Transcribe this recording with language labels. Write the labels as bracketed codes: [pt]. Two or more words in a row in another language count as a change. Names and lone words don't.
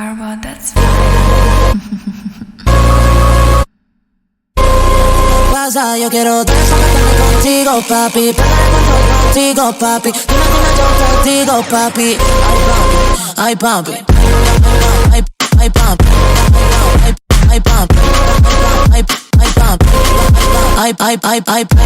[en] god, that's fire. [es] Pasa, yo quiero desaparecerme contigo, papi. Perder el control contigo, papi. Dime yo contigo, papi. Ay, papi. Ay, papi. Ay, papi. Ay, papi. Ay, papi. Ay, papi.